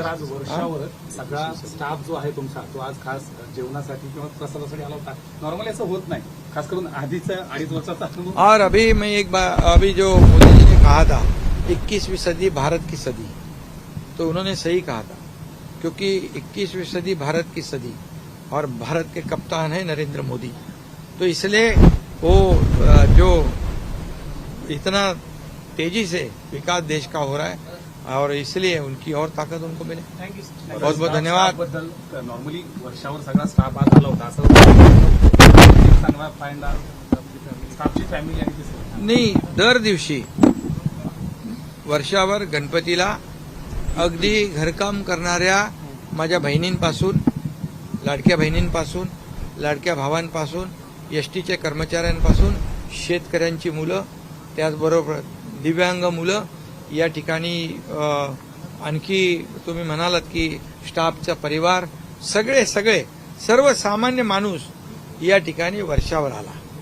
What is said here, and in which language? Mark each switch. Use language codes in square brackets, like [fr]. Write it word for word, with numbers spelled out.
[mr] वर्षावर सगळा स्टाफ जो आहे तुमचा तो आज खास जेवणासाठी किंवा प्रसादासाठी आला होता. नॉर्मली असं होत नाही, खास करून आधीचा अडीच वर्षाचा अनुभव. [hi] और अभी मैं एक बार, अभी जो मोदी जी ने कहा था इक्कीसवीं सदी भारत की सदी, तो उन्होंने सही कहा था, क्योंकि इक्कीसवीं सदी भारत की सदी और भारत के कप्तान है नरेंद्र मोदी। तो इसलिए वो जो इतना तेजी से विकास देश का हो रहा है और इसलिए उनकी और ताकत उनको मिले। [en] Thank you sir. [hi] बहुत बहुत धन्यवाद। [mr] बद्दल नॉर्मली वर्षावर सगळा स्टाफ आज आला होता, असं चांगला फायदा स्टाफची फॅमिली आणि ते सगळं. नाही, दर दिवशी वर्षावर गणपतीला अगदी घरकाम करणाऱ्या माझ्या बहिणींपासून, लाडक्या बहिणींपासून, लाडक्या भावांपासून, एसटीच्या कर्मचाऱ्यांपासून, शेतकऱ्यांची मुलं, त्याचबरोबर दिव्यांग मुलं या ठिकाणी, आणखी तुम्ही म्हणालात की स्टाफचा परिवार, सगळे सगळे सर्वसामान्य माणूस या ठिकाणी वर्षावर आला.